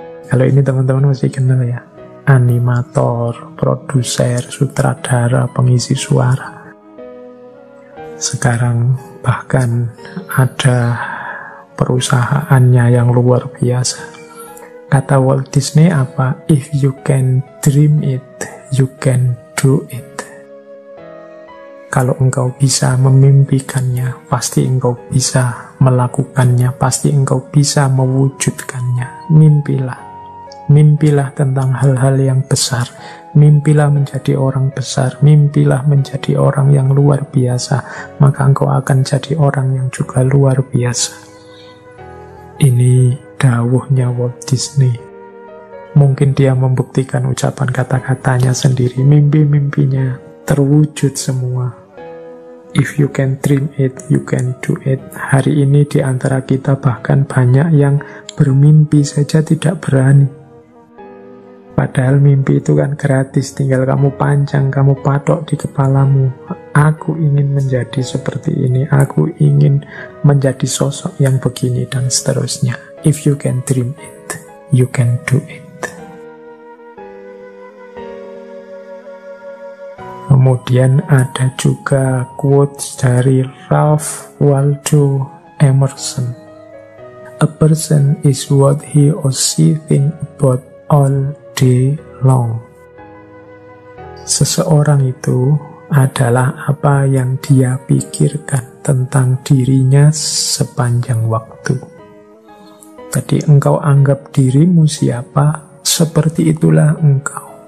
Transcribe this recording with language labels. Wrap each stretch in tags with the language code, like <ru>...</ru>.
<id>Kalau ini teman-teman masih kenal ya, animator, produser, sutradara, pengisi suara. Sekarang bahkan ada perusahaannya yang luar biasa. Kata Walt Disney apa?</id> <en>If you can dream it, you can do it.</en> <id>Kalau engkau bisa memimpikannya, pasti engkau bisa melakukannya, pasti engkau bisa mewujudkannya. Mimpilah. Mimpilah tentang hal-hal yang besar. Mimpilah menjadi orang besar. Mimpilah menjadi orang yang luar biasa. Maka engkau akan jadi orang yang juga luar biasa. Ini dawuhnya Walt Disney. Mungkin dia membuktikan ucapan kata-katanya sendiri. Mimpi-mimpinya terwujud semua.</id> <en>If you can dream it, you can do it.</en> <id>Hari ini di antara kita bahkan banyak yang bermimpi saja tidak berani. Padahal mimpi itu kan gratis, tinggal kamu pancang, kamu patok di kepalamu. Aku ingin menjadi seperti ini, aku ingin menjadi sosok yang begini, dan seterusnya.</id> <en>If you can dream it, you can do it.</en> <id>Kemudian ada juga quotes dari Ralph Waldo Emerson.</id> <en>A person is what he or she think about all day long.</en> <id>Seseorang itu adalah apa yang dia pikirkan tentang dirinya sepanjang waktu. Jadi engkau anggap dirimu siapa, seperti itulah engkau.</id>